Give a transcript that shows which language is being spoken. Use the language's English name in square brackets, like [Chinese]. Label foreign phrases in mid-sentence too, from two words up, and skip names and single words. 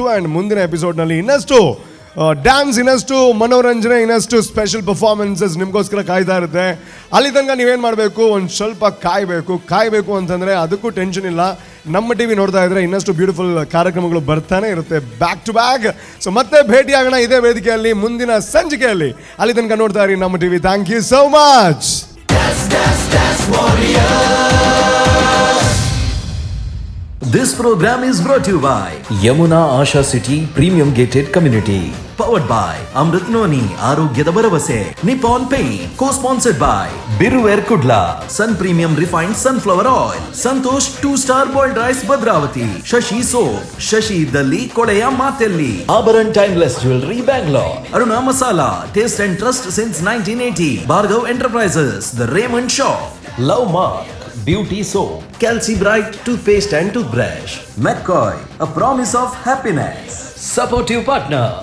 [Kannada] ಆ್ಯಂಡ್ ಮುಂದಿನ ಎಪಿಸೋಡ್ನಲ್ಲಿ ಇನ್ನಷ್ಟು ಡ್ಯಾನ್ಸ್, ಇನ್ನಷ್ಟು ಮನೋರಂಜನೆ, ಇನ್ನಷ್ಟು [English] special performances [Kannada] ನಿಮಗೋಸ್ಕರ ಕಾಯ್ತಾ ಇರುತ್ತೆ. ಅಲ್ಲಿ ತನಕ ನೀವೇನು ಮಾಡಬೇಕು, ಒಂದು ಸ್ವಲ್ಪ ಕಾಯಬೇಕು ಅಂತಂದರೆ ಅದಕ್ಕೂ ಟೆನ್ಷನ್ ಇಲ್ಲ. ನಮ್ಮ ಟಿವಿ ನೋಡ್ತಾ ಇದ್ರೆ ಇನ್ನಷ್ಟು ಬ್ಯೂಟಿಫುಲ್ ಕಾರ್ಯಕ್ರಮಗಳು ಬರ್ತಾನೆ ಇರುತ್ತೆ [English] back to back. [Kannada] ಸೊ ಮತ್ತೆ ಭೇಟಿಯಾಗೋಣ ಇದೇ ವೇದಿಕೆಯಲ್ಲಿ ಮುಂದಿನ ಸಂಚಿಕೆಯಲ್ಲಿ. ಅಲ್ಲಿ ತನಕ ನೋಡ್ತಾ ಇರಿ ನಮ್ಮ ಟಿವಿ. [English] thank you so much. This program is brought to you by Yamuna Asha City Premium Gated Community. Powered by Amrit Noni [Kannada] ಆರೋಗ್ಯದ ಭರವಸೆ. [English] Nippon Paint. Co-sponsored by Biruver Kudla. Sun Premium Refined Sunflower Oil. Santosh 2-star Boiled Rice Bhadravati. Shashi Soap. Shashi Dalli Kodeya Matelli. Abaran Timeless Jewelry Bangalore. Aruna Masala. Taste and Trust since 1980. Bhargav Enterprises. The Raymond Shop. Love Mark. Beauty Soap. Calci Bright Toothpaste and Toothbrush. McCoy. A promise of happiness. Supportive partner.